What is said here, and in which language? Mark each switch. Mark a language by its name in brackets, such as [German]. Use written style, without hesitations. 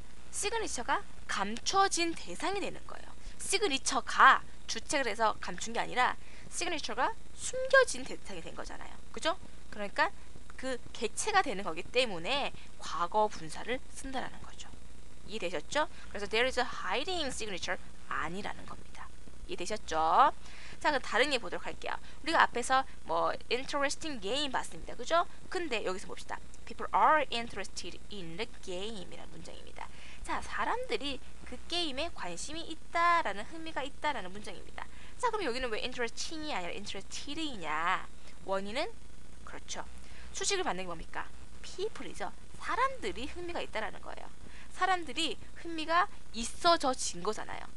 [Korean] 시그니처가 감춰진 대상이 되는 거예요. 시그니처가 주체를 해서 감춘 게 아니라 시그니처가 숨겨진 대상이 된 거잖아요. 그죠? 그러니까 그 객체가 되는 거기 때문에 과거 분사를 쓴다라는 거죠. 이해되셨죠? 그래서 [English] there is a hiding signature [Korean] 아니라는 겁니다. 이해되셨죠? 자, 그럼 다른 예 보도록 할게요. 우리가 앞에서 뭐 interesting game 봤습니다. 그죠? 근데 여기서 봅시다. [English] People are interested in the game [Korean] 이라는 문장입니다. 자, 사람들이 그 게임에 관심이 있다라는 흥미가 있다라는 문장입니다. 자, 그럼 여기는 왜 interesting이 아니라 interested이냐? 원인은 그렇죠. 수식을 받는 게 뭡니까? people이죠. 사람들이 흥미가 있다라는 거예요. 사람들이 흥미가 있어진 거잖아요.